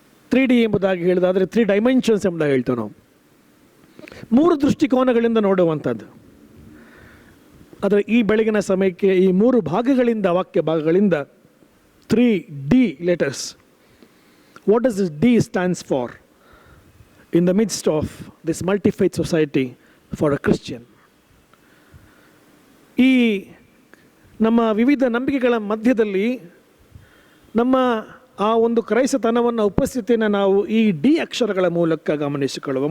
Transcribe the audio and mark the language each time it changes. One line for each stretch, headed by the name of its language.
Kannada: 3D ಎಂಬುದಾಗಿ ಹೇಳಿದಾದರೆ 3 dimensions ಎಂಬುದಾಗಿ ಹೇಳ್ತೇವೆ ನಾವು. 3 ದೃಷ್ಟಿಕೋನಗಳಿಂದ ನೋಡುವಂಥದ್ದು. ಆದರೆ ಈ ಬೆಳಗಿನ ಸಮಯಕ್ಕೆ ಈ 3 ಭಾಗಗಳಿಂದ, ವಾಕ್ಯ ಭಾಗಗಳಿಂದ 3D letters.
English: What does this D stands for in the midst of this multi-faith society for a Christian?
Kannada: ಈ ನಮ್ಮ ವಿವಿಧ ನಂಬಿಕೆಗಳ ಮಧ್ಯದಲ್ಲಿ ನಮ್ಮ ಆ ಒಂದು ಕ್ರೈಸ್ತತನವನ್ನು, ಉಪಸ್ಥಿತಿಯನ್ನು ನಾವು ಈ D ಅಕ್ಷರಗಳ ಮೂಲಕ ಗಮನಿಸಿಕೊಳ್ಳುವ.